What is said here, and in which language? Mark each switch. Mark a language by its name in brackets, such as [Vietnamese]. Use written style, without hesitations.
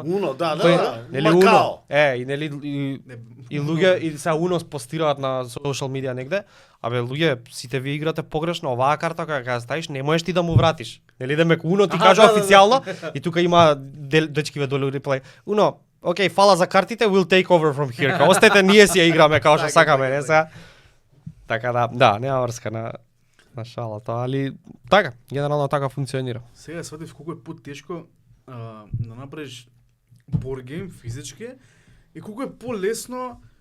[Macedonian] Уно, да. Нели Uno. Макао. И нели и луѓе и се Uno постираат на social media негде. Абе луѓе, сите ви играте погрешно, оваа карта кога ја ставиш, не можеш ти да му вратиш. Нели демек Uno ти кажа официјално и тука има дечкиве долу реплay. Uno, окей, фала за картите, [English] we'll take over from here. [Macedonian] Као остете ние си ја играме како што сакаме, не сега. Така да, нема врска на шалата, али така, генерално така функционира. Сега сватив колку е потешко да направиш board game физички и колку е полесно